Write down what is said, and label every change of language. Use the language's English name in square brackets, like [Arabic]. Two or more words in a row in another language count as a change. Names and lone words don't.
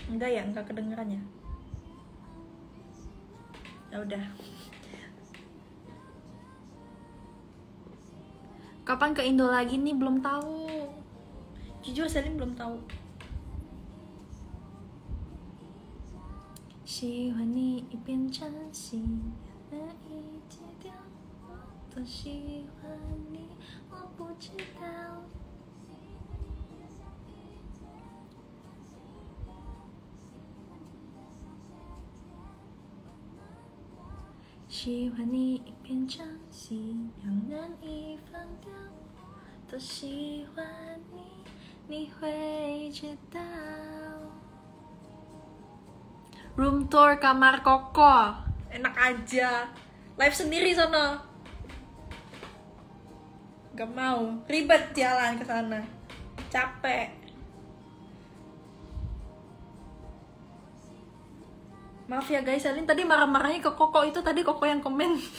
[Indonesian] Enggak ya, enggak kedengeran ya. Ya udah. Kapan ke Indo lagi nih? Belum tahu. Jujur Selin belum tahu. 喜欢你已变成习，难以戒掉。我多喜欢你，我不知道。喜欢你已变成习，让难以放掉。 [Chinese] 多喜欢你，你会知道。 [English] Room tour [Indonesian] kamar Koko, enak aja. Live sendiri sono. Gak mau, ribet jalan ke sana. Capek. Maaf ya guys, Selin tadi marah-marahnya ke Koko, itu tadi Koko yang komen.